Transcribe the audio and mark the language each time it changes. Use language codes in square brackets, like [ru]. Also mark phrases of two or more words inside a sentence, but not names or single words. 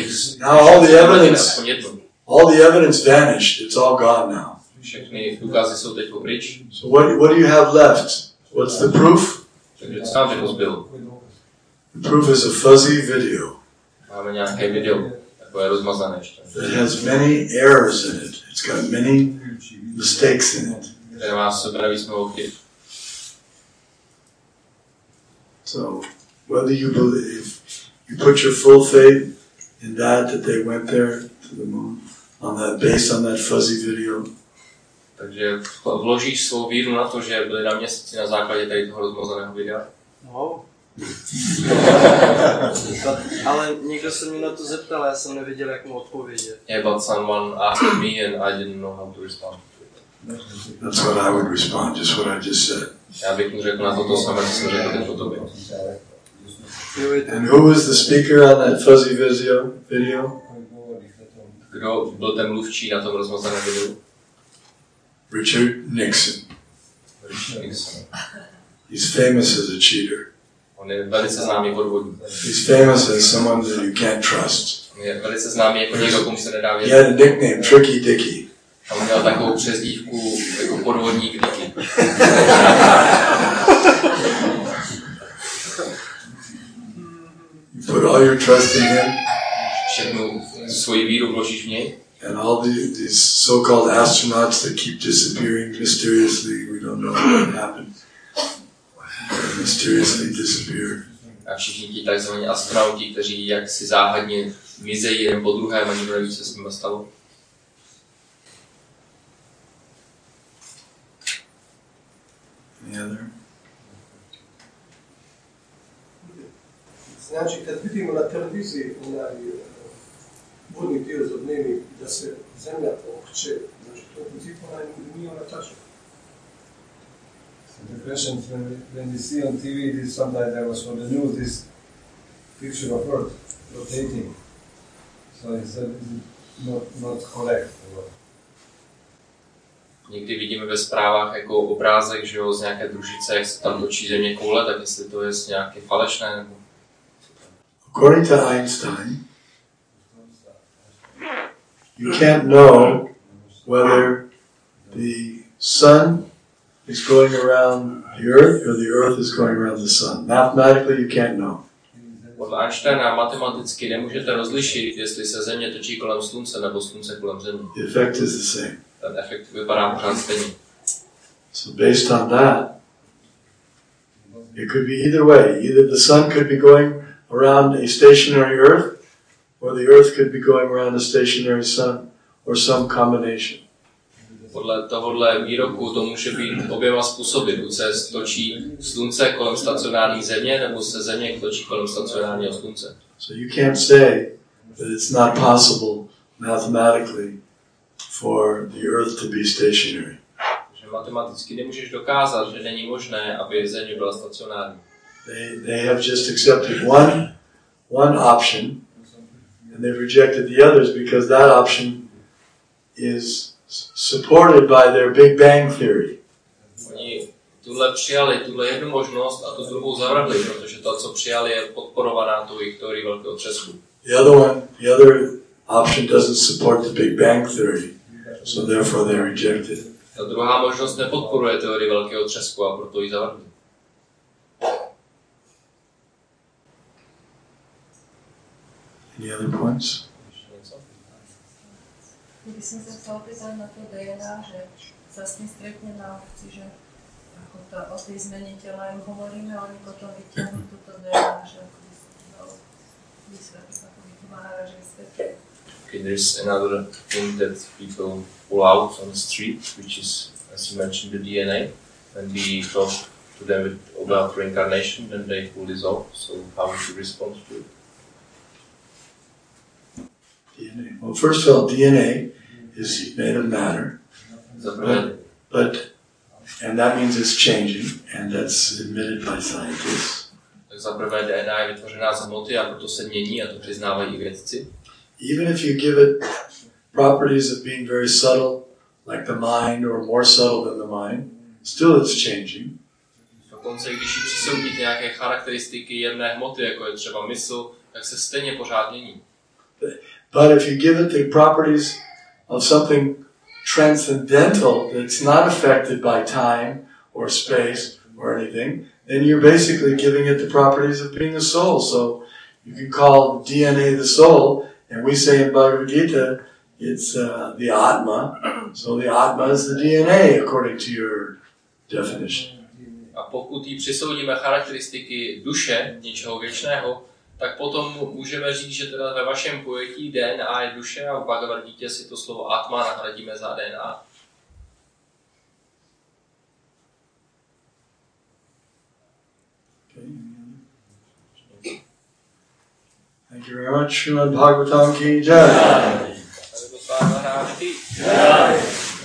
[en] now all the evidence vanished. It's all gone now. [cs] Všechny důkazy jsou teď pryč. [en] So what do you have left? What's the proof? [cs] Takže co tam jako zbylo? [en] The proof is a fuzzy video. [cs] Máme nějaké video, takové rozmazané ještě. [en] That has many errors in it. It's got many mistakes in it. [cs] Které má sebe navíc mnoho chyb. [en] So whether you believe, you put your full faith in that they went there to the moon, based on that fuzzy video. [cs] Takže vložíš svou víru na to, že byli na měsíci na základě tady toho rozmazaného videa? [en] No. [cs] Ale někdo se mě na to zeptal, já jsem nevěděl, jak mu odpovědět. [en] Yeah, but someone asked me and I didn't know how to respond. That's what I would respond, just what I just said. [cs] Já bych mu řekl na to samé, co jsem řekl teď o tobě. [en] And who was the speaker on that fuzzy video? [cs] Kdo byl ten mluvčí na tom rozmazaném videu? [en] Richard Nixon. He's famous as a cheater. [cs] On je velice známý podvodník. [en] He's famous as someone that you can't trust. [cs] On je velice známý jako někdo, komu se nedá věřit. [en] He had a nickname, Tricky Dicky. [cs] A on měl takovou přezdívku jako podvodník Dicky. [en] You put all your trust in him. [cs] Všechnu svoji víru vložíš v něj. [en] And all these so-called astronauts that keep disappearing mysteriously, we don't know what happened. They mysteriously disappear. [cs] A všichni ti takzvaní astronauti, kteří jaksi záhadně mizejí jeden po druhém a nikdo neví, co s nimi stalo. [en] Any other? [bs] Znači, kad vidimo na televiziji vodni dio za dnevnik da se zemlja okreće, znači to u principu nije ona tačna. [en] The question when you see on TV, this sometimes there was for the news this picture of Earth rotating, so it's not correct. [cs] Někdy vidíme ve zprávách jako obrázek, že jo, z nějaké družice, jak se tam točí země koule, tak jestli to je nějaké falešné nebo... [en] According to Einstein, you can't know whether the sun is going around the earth or the earth is going around the sun. Mathematically, you can't know. [cs] Podle Einsteina matematicky nemůžete rozlišit, jestli se země točí kolem slunce nebo slunce kolem země. [en] The effect is the same. [cs] Ten efekt vypadá pořád stejně. [en] So based on that, it could be either way. Either the sun could be going around a stationary earth, or the earth could be going around a stationary sun, or some combination. [cs] Podle tohohle výroku to může být oběma způsoby. Buď se točí slunce kolem stacionární země, nebo se země točí kolem stacionárního slunce. [en] So you can't say that it's not possible mathematically for the Earth to be stationary. [cs] Že matematicky nemůžeš dokázat, že není možné, aby země byla stacionární. [en] They have just accepted one option, and they've rejected the others because that option is supported by their Big Bang theory. [cs] Oni přijali tuhle jednu možnost a tu druhou zavrhli, protože to, co přijali, je podporovaná tou jejich teorií velkého třesku. [en] The other option doesn't support the Big Bang theory, so therefore they rejected. [cs] Ta druhá možnost nepodporuje teorii velkého třesku a proto ji zavrhli. [en] Any other points? [sk] Když jsem se chtěla pýtat na to DNA, že vlastně stretne na obci, že ako o tej zmene tela jim hovoríme, a oni potom vyťahnu toto DNA, že ako by se dalo vysvetliť, ako by to Maharaj vysvetlil. [en] Okay, there's another thing that people pull out on the street, which is, as you mentioned, the DNA. When we talk to them about reincarnation, then they pull this off. So how would you respond to it? DNA. Well, first of all, DNA is made of matter, and that means it's changing, and that's admitted by scientists. [cs] Tak za prvé DNA je vytvořená z hmoty a proto se mění a to přiznávají i vědci. [en] Even if you give it properties of being very subtle, like the mind, or more subtle than the mind, still it's changing. [cs] Dokonce, když jí přisoudit nějaké charakteristiky jemné hmoty, jako je třeba mysl, tak se stejně pořád mění. [en] But if you give it the properties of something transcendental that's not affected by time or space or anything, then you're basically giving it the properties of being a soul. So you can call DNA the soul, and we say in Bhagavad Gita it's the Atma. So the Atma is the DNA according to your definition. [cs] A pokud jí přisoudíme charakteristiky duše, něčeho věčného, tak potom můžeme říct, že teda ve vašem pojetí DNA je duše a v Bhagavad Gita si to slovo Atma nahradíme za DNA. [en] Thank you very much. [hi] Srimad Bhagavatam की जय. Jai.